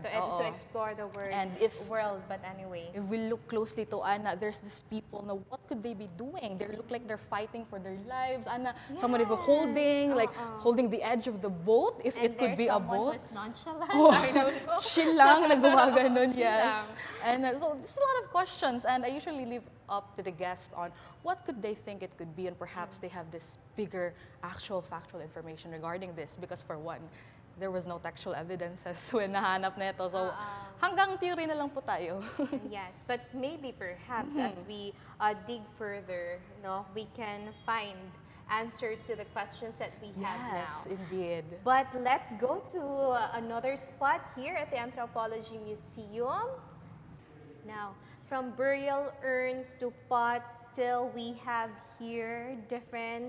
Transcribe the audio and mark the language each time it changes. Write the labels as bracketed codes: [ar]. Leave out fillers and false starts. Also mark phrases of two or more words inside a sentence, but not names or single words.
[en] and Oo. to explore the And world. But anyway, if we look closely to Anna, there's these people na what could they be doing? They look like they're fighting for their lives. Anna, somebody was holding, like holding the edge of the boat, if and it could there's be a someone boat. who's nonchalant. Oh, I don't know. [tl] Chill lang, nagumaganon, yes. lang. [en] And so there's a lot of questions, and I usually leave up to the guest on what could they think it could be, and perhaps they have this bigger actual factual information regarding this, because for one, there was no textual evidences when [tl] nahanap nito. So hanggang theory na lang po tayo. [en] Yes, but maybe perhaps as we dig further, no, we can find answers to the questions that we have Yes, now. indeed. But let's go to another spot here at the Anthropology Museum. Now, from burial urns to pots, still we have here different